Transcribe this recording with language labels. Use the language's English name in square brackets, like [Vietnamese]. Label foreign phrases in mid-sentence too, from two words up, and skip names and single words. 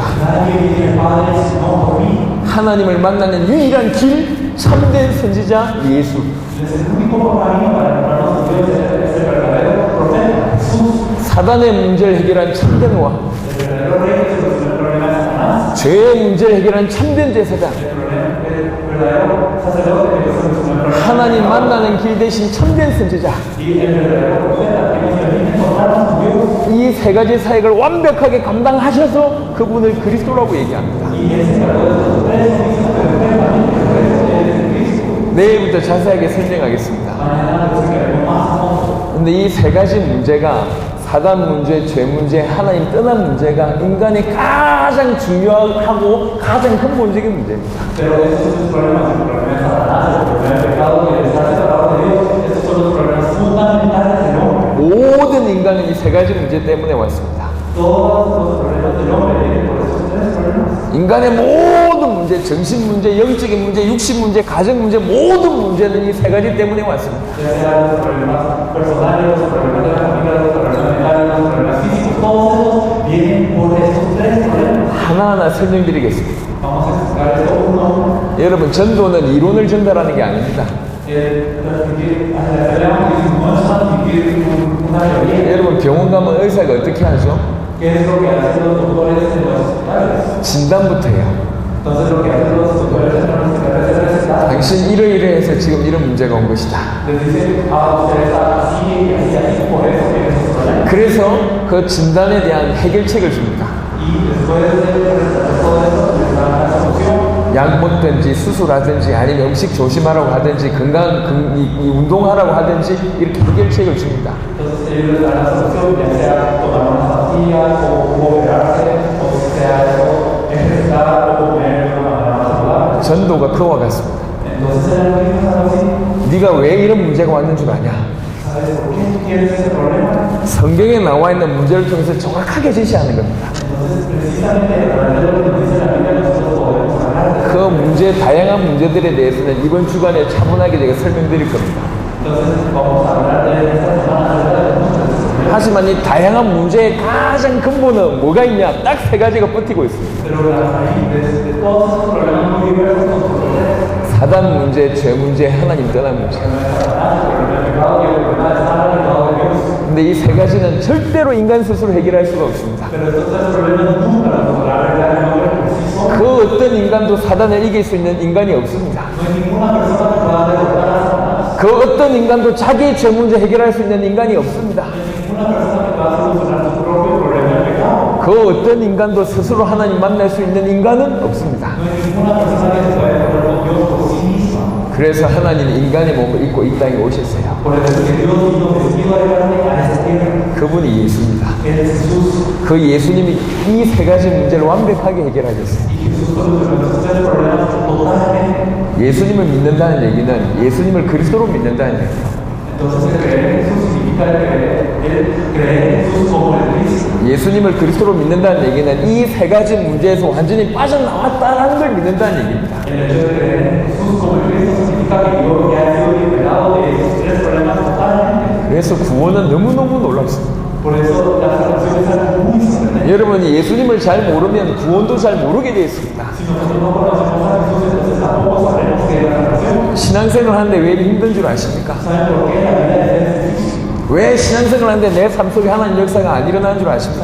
[Spanish] Nadie viene al Padre sino por mí. [Korean] 하나님을 만나는 유일한 길, 참된 선지자 예수. [Spanish] Es el único camino para encontrarnos con Dios, es el verdadero profeta, Jesús. [Korean] 사단의 문제를 해결한 참된 왕, [Spanish] El verdadero rey que soluciona el problema de Satanás. [Korean] 죄의 문제를 해결한 참된 제사장, [Spanish] El verdadero sacerdote que soluciona el problema. [Korean] 하나님 만나는 길 대신 참된 선지자. [Spanish] Y el verdadero profeta que nos permite encontrarnos con Dios. [Korean] 이 세 가지 사역을 완벽하게 감당하셔서 그분을 그리스도라고 얘기합니다. [Spanish] Y él se encargó de estos tres oficios perfectamente. Por eso él es el Cristo. [Korean] 내일부터 자세하게 설명하겠습니다. [Spanish] Mañana nos explicaremos más a fondo. [Korean] 근데 이 세 가지 문제가 사단 문제, 죄 문제, 하나님 떠난 문제가 인간의 가장 중요하고 가장 근본적인 문제입니다. [Spanish] Pero esos son los problemas, el problema de Satanás, el problema del pecado, el estar separado de Dios. Esos son los problemas fundamentales del hombre. [Korean] 모든 인간은 이 세 가지 문제 때문에 왔습니다. [Spanish] Todos los problemas del hombre vienen por esos tres problemas. [Korean] 인간의 모든 문제 문제, 정신 문제, 영적인 문제, 육신 문제, 가정 문제, 모든 문제는 이 세 가지 때문에 왔습니다. [Spanish] Ya sea los problemas personales, los problemas de la familia, los problemas mentales, los problemas físicos, todos esos vienen por estos tres problemas. [Korean] 하나하나 설명드리겠습니다. [Spanish] Vamos a explicar esto uno a uno. [Korean] 여러분, 전도는 이론을 전달하는 게 아닙니다. [Spanish] No es transmitir una teoría. [Korean] 여러분, 병원 가면 의사가 어떻게 하죠? [Spanish] ¿Qué es lo que hacen los doctores en los hospitales? [Korean] 진단부터 해요. [Spanish] Entonces lo que hacen los doctores en los hospitales es recetar. [Korean] 당신 이러이러해서 지금 이런 문제가 온 것이다. [Spanish] Les dicen, usted está así, así, así, por eso tiene esos problemas. [Korean] 그래서 그 진단에 대한 해결책을 줍니다. [Spanish] Y después de recetar todo eso, les dan la solución. [Korean] 약 먹든지 수술하든지 아니면 음식 조심하라고 하든지 이 운동하라고 하든지 이렇게 해결책을 줍니다. [Spanish] Entonces ellos les dan la solución, ya sea tomar unas pastillas o operarse, o sea ejercitar o comer de una manera más saludable. [Korean] 전도가 그와 같습니다. [Spanish] Entonces en el mismo es algo así. [Korean] 네가 왜 이런 문제가 왔는 줄 아냐? [Spanish] ¿Sabes por qué tú tienes ese problema? [Korean] 성경에 나와 있는 문제를 통해서 정확하게 제시하는 겁니다. [Spanish] Entonces precisamente a través de lo que nos dice la Biblia nosotros podemos hablar de [Korean] 그 문제, 다양한 문제들에 대해서는 이번 주간에 차분하게 제가 설명드릴 겁니다. [Spanish] Entonces vamos a hablar de esta semana acerca de muchas cosas. [Korean] 하지만 이 다양한 문제의 가장 근본은 뭐가 있냐? 딱 세 가지가 버티고 있습니다. [Spanish] Pero la raíz de todos esos problemas muy diversos son problemas. [Korean] 사단 문제, 죄 문제, 하나님 떠난 문제. 근데 이 세 가지는 절대로 인간 스스로 해결할 수가 없습니다. [Spanish] Pero estos tres problemas nunca los podrá arreglar el hombre por sí solo. [Korean] 그 어떤 인간도 사단을 이길 수 있는 인간이 없습니다. [Spanish] No hay ninguna persona que pueda derrotar a Satanás. [Korean] 그 어떤 인간도 자기의 죄 문제 해결할 수 있는 인간이 없습니다. [Spanish] No hay ninguna persona que pueda solucionar su propio problema del pecado. [Korean] 그 어떤 인간도 스스로 하나님 만날 수 있는 인간은 없습니다. [Spanish] No hay ninguna persona que se pueda encontrar con Dios por sí misma. [Korean] 그래서 하나님은 인간의 몸을 입고 이 땅에 오셨어요. [Spanish] Por eso que Dios vino vestido de carne a esta tierra. [Korean] 그분이 예수입니다. [Spanish] Él es Jesús. [Korean] 그 예수님이 이 세 가지 문제를 완벽하게 해결하셨어요. [Spanish] Y Jesús solucionó estos tres problemas totalmente. [Korean] 예수님을 믿는다는 얘기는 예수님을 그리스도로 믿는다는 얘기예요. [Spanish] Entonces el creer en Jesús significa creer en Jesús como el Cristo. [Korean] 예수님을 그리스도로 믿는다는 얘기는 이 세 가지 문제에서 완전히 빠져나왔다는 걸 믿는다는 얘기입니다. [Spanish] El hecho de creer en Jesús como el Cristo significa que yo ya he sido liberado de esos tres problemas totalmente. [Korean] 그래서 구원은 너무너무 놀랍습니다. [Spanish] Por eso la salvación es algo muy sorprendente. [Korean] 여러분이 예수님을 잘 모르면 구원도 잘 모르게 되어 있습니다. [Spanish] Si nosotros no conocemos a Jesús, entonces tampoco sabremos que es la salvación. [Korean] 신앙생활 하는데 왜 힘든 줄 아십니까? [Spanish] ¿Saben por qué la vida es difícil? [Korean] 왜 신앙생활 하는데 내 삶 속에 하나님 역사가 안 일어나는 줄 아십니까?